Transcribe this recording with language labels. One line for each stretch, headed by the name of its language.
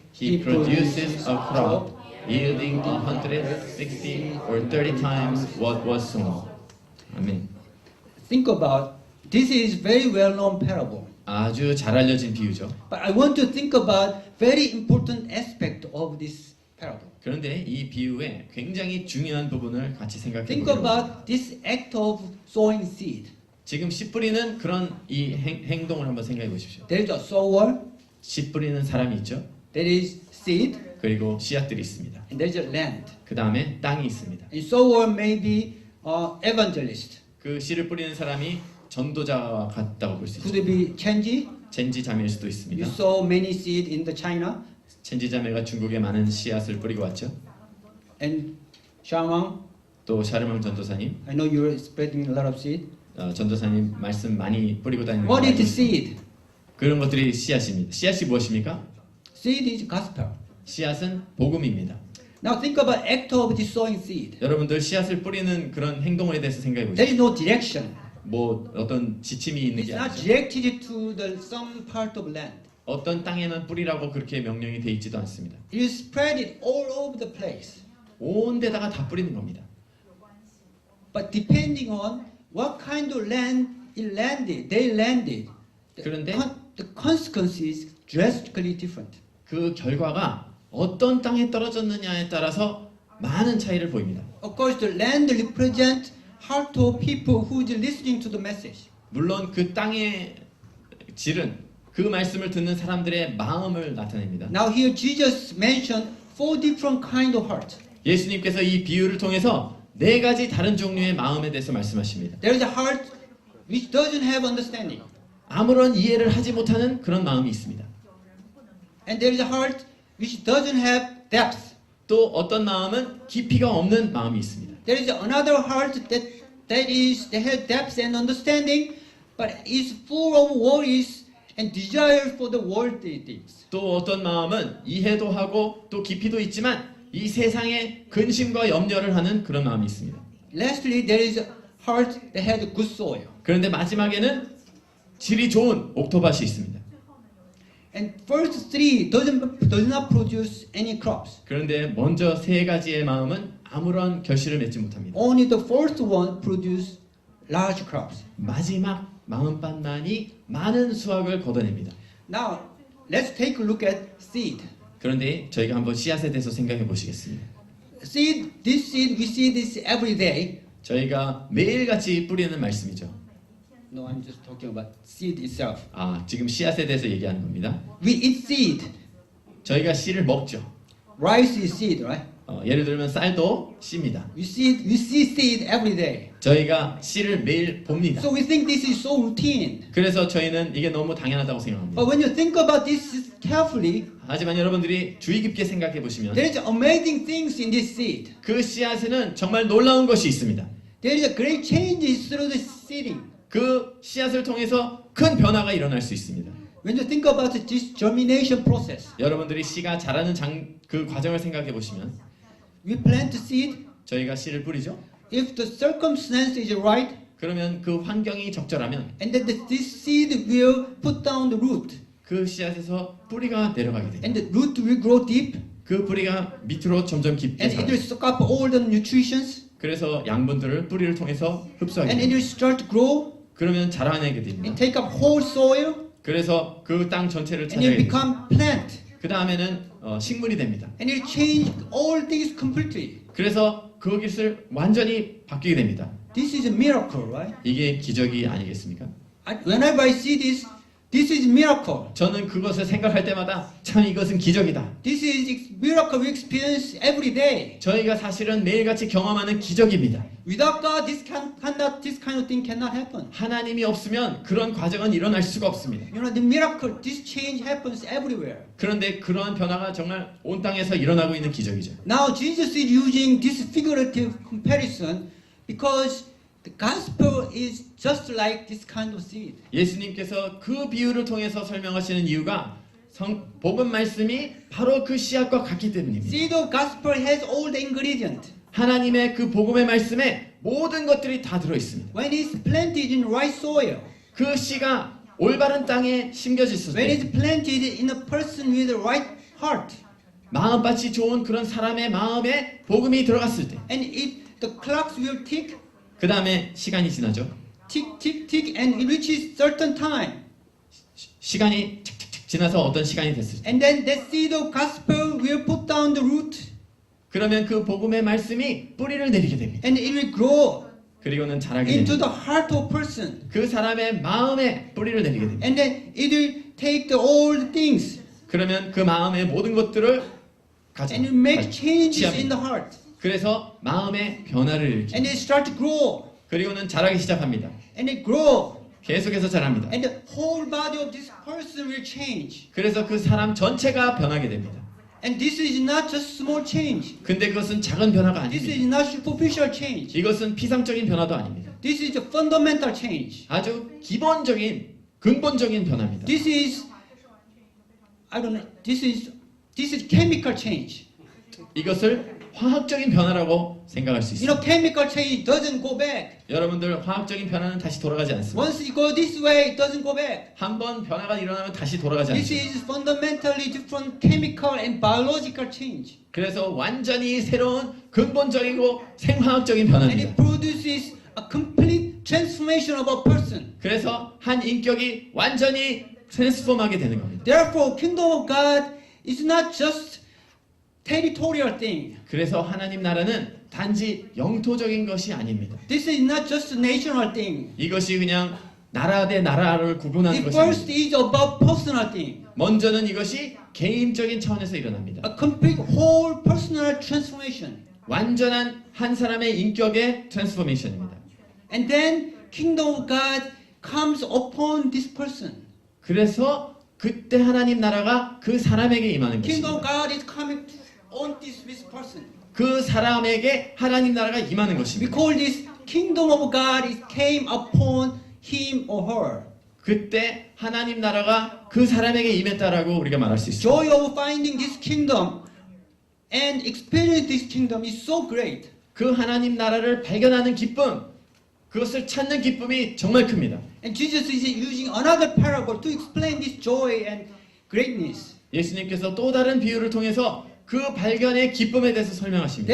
English: He produces a crop yielding 160 or 30 times what was sown.
Korean: 아멘.
English: Think about this is very well-known parable.
Korean: 아주 잘 알려진 비유죠.
English: But I want to think about very important aspect of this parable.
Korean: 그런데 이 비유의 굉장히 중요한 부분을 같이 생각해
English: Think
Korean: 보려고 합니다.
English: about this act of sowing seed.
Korean: 지금 씨 뿌리는 그런 이 행동을 한번 생각해 보십시오.
English: There is a sower,
Korean: 씨 뿌리는 사람이 있죠.
English: there is seed,
Korean: 그리고 씨앗들이 있습니다.
English: and there is a land.
Korean: 그 다음에 땅이 있습니다.
English: And sower may be evangelist.
Korean: 그 씨를 뿌리는 사람이 전도자와 같다고 볼 수 있습니다.
English: Could it be Chenji?
Korean: 젠지 자매일 수도
English: You
Korean: 있습니다.
English: sow many seed in the China.
Korean: 젠지 자매가 중국에 많은 씨앗을 뿌리고 왔죠.
English: And Shamang,
Korean: 또 샤르망 전도사님,
English: I know you're spreading a lot of seed.
Korean: 전도사님 말씀 많이 뿌리고 다니는 거
English: What
Korean: 알고
English: is
Korean: 있습니다.
English: seed?
Korean: 그런 것들이 씨앗입니다. 씨앗이 무엇입니까?
English: Seed is gospel.
Korean: 씨앗은 복음입니다.
English: Now think about act of the sowing seed.
Korean: 여러분들 씨앗을 뿌리는 그런 행동에 대해서 생각해 보시죠.
English: There is no direction.
Korean: 뭐 어떤 지침이 있는
English: It's
Korean: 게
English: not
Korean: 아니죠.
English: directed to the some part of land.
Korean: 어떤 땅에만 뿌리라고 그렇게 명령이 돼 있지도 않습니다.
English: You spread it all over the place.
Korean: 온 데다가 다 뿌리는 겁니다.
English: But depending on what kind of land they landed,
Korean: 그런데
English: the consequence is drastically different.
Korean: 그 결과가 어떤 땅에 떨어졌느냐에 따라서 많은 차이를 보입니다.
English: Of course, the land represents heart of people who is listening to the message.
Korean: 물론 그 땅의 질은 그 말씀을 듣는 사람들의 마음을 나타냅니다.
English: Now here Jesus mentioned 4 different kind of heart.
Korean: 예수님께서 이 비유를 통해서 4가지 다른 종류의 마음에 대해서 말씀하십니다.
English: There is a heart which doesn't have understanding,
Korean: 아무런 이해를 하지 못하는 그런 마음이 있습니다.
English: and there is a heart which doesn't have depth.
Korean: 또 어떤 마음은 깊이가 없는 마음이 있습니다.
English: There is another heart that has depth and understanding, but is full of worries and desire for the worldly things.
Korean: 또 어떤 마음은 이해도 하고 또 깊이도 있지만 이 세상에 근심과 염려를 하는 그런 마음이 있습니다.
English: Lastly, there is a heart that has good soil.
Korean: 그런데 마지막에는 질이 좋은 옥토밭이 있습니다.
English: And first 3 does not produce any crops.
Korean: 그런데 먼저 3가지의 마음은 아무런 결실을 맺지 못합니다.
English: Only the first one produce large crops.
Korean: 마지막 마음밭만이 많은 수확을 거둬냅니다.
English: Now, let's take a look at seed.
Korean: 그런데 저희가 한번 씨앗에 대해서 생각해 보시겠습니다.
English: Seed, we see this every day.
Korean: 저희가 매일같이 뿌리는 말씀이죠.
English: No, I'm just talking about seed itself.
Korean: 지금 씨앗에 대해서 얘기하는 겁니다.
English: We eat seed.
Korean: 저희가 씨를 먹죠.
English: Rice is seed, right?
Korean: 예를 들면 쌀도 씨입니다.
English: We see seed every day.
Korean: 저희가 씨를 매일 봅니다.
English: So we think this is so routine.
Korean: 그래서 저희는 이게 너무 당연하다고 생각합니다.
English: But when you think about this carefully,
Korean: 하지만 여러분들이 주의 깊게 생각해 보시면
English: there is amazing things in this seed.
Korean: 그 씨앗에는 정말 놀라운 것이 있습니다.
English: There is a great changes through the seeding.
Korean: 그 씨앗을 통해서 큰 변화가 일어날 수 있습니다.
English: When you think about this germination process,
Korean: 여러분들이 씨가 자라는 그 과정을 생각해 보시면
English: we plant seed.
Korean: 저희가 씨를 뿌리죠.
English: If the circumstance is right,
Korean: 그러면 그 환경이 적절하면
English: and then this seed will put down the root,
Korean: 그 씨앗에서 뿌리가 내려가게 됩니다.
English: and the root will grow deep,
Korean: 그 뿌리가 밑으로 점점 깊게
English: and it will
Korean: 자라요.
English: suck up all the nutritions,
Korean: 그래서 양분들을 뿌리를 통해서 흡수하게
English: and it
Korean: 됩니다.
English: will start to grow
Korean: 그러면 자라내게 됩니다.
English: and take up whole soil,
Korean: 그래서 그 땅 전체를
English: and it
Korean: 차지하게
English: will
Korean: 됩니다.
English: become plant,
Korean: 그 다음에는 식물이 됩니다.
English: and it will change all things completely.
Korean: 그래서 그것을 완전히 바뀌게 됩니다.
English: This is a miracle, right?
Korean: 이게 기적이 아니겠습니까?
English: Whenever I see this is miracle.
Korean: 저는 그것을 생각할 때마다 참 이것은 기적이다.
English: This is miracle we experience every day.
Korean: 저희가 사실은 매일같이 경험하는 기적입니다.
English: Without God, this kind of thing cannot happen.
Korean: 하나님이 없으면 그런 과정은 일어날 수가 없습니다.
English: You know, the miracle, this change happens everywhere.
Korean: 그런데 그러한 변화가 정말 온 땅에서 일어나고 있는 기적이죠.
English: Now, Jesus is using this figurative comparison because the gospel is just like this kind of seed.
Korean: 예수님께서 그 비유를 통해서 설명하시는 이유가 복음 말씀이 바로 그 씨앗과 같기 때문입니다.
English: Seed of gospel has all the ingredient.
Korean: 하나님의 그 복음의 말씀에 모든 것들이 다 들어 있습니다.
English: When it's planted in right soil,
Korean: 그 씨가 올바른 땅에 심겨졌을
English: when
Korean: 때
English: it's planted in a person with the right heart,
Korean: 마음밭이 좋은 그런 사람의 마음에 복음이 들어갔을 때
English: and the clocks will tick,
Korean: 그 다음에 시간이 지나죠.
English: tick, tick, tick, and it reaches certain time.
Korean: 시간이 칙칙칙 지나서 어떤 시간이 됐을 때
English: And then that seed of gospel will put down the root,
Korean: 그러면 그 복음의 말씀이 뿌리를 내리게 됩니다.
English: and it will grow
Korean: 그리고는 자라게
English: into
Korean: 됩니다.
English: the heart of person.
Korean: 그 사람의 마음에 뿌리를 내리게 됩니다.
English: And then it will take the old things
Korean: 그러면 그 마음의 모든 것들을
English: and it make changes in the
Korean: 취합니다.
English: heart.
Korean: 그래서 마음의 변화를 일으킵니다.
English: And it start to grow,
Korean: 그리고는 자라기 시작합니다.
English: and it grow,
Korean: 계속해서 자랍니다.
English: and the whole body of this person will change.
Korean: 그래서 그 사람 전체가 변하게 됩니다.
English: And this is not just small change.
Korean: 근데 그것은 작은 변화가
English: This is
Korean: 아닙니다.
English: not superficial change.
Korean: 이것은 피상적인 변화도 아닙니다.
English: This is a fundamental change.
Korean: 아주 기본적인 근본적인 변화입니다.
English: This is, I don't know, this is chemical change.
Korean: 이것을 화학적인 변화라고 생각할 수
English: You
Korean: 있습니다.
English: know, chemical change doesn't go back.
Korean: 여러분들 화학적인 변화는 다시 돌아가지 않습니다.
English: Once you go this way, it doesn't go back.
Korean: 한번 변화가 일어나면 다시 돌아가지
English: This
Korean: 않습니다.
English: is fundamentally different chemical and biological change.
Korean: 그래서 완전히 새로운 근본적이고 생화학적인
English: And
Korean: 변화입니다.
English: it produces a complete transformation of a person.
Korean: 그래서 한 인격이 완전히 트랜스폼하게 되는 겁니다.
English: Therefore, kingdom of God is not just territorial thing.
Korean: 그래서 하나님 나라는 단지 영토적인 것이 아닙니다.
English: This is not just a national thing.
Korean: 이것이 그냥 나라 대 나라를 구분하는
English: It
Korean: 것이
English: first
Korean: 아닙니다.
English: is about personal thing.
Korean: 먼저는 이것이 개인적인 차원에서 일어납니다.
English: A complete whole personal transformation.
Korean: 완전한 한 사람의 인격의 트랜스포메이션입니다.
English: And then kingdom of God comes upon this person.
Korean: 그래서 그때 하나님 나라가 그 사람에게 임하는
English: Kingdom of
Korean: 것입니다.
English: God is coming on this person.
Korean: 그 사람에게 하나님 나라가 임하는
English: We
Korean: 것입니다.
English: call this kingdom of God is came upon him or her.
Korean: 그때 하나님 나라가 그 사람에게 임했다라고 우리가 말할 수 있습니다.
English: Joy of finding this kingdom and experience this kingdom is so great.
Korean: 그 하나님 나라를 발견하는 기쁨, 그것을 찾는 기쁨이 정말 큽니다.
English: And Jesus is using another parable to explain this joy and greatness.
Korean: 예수님께서 또 다른 비유를 통해서 그 발견의 기쁨에 대해서 설명하십니다.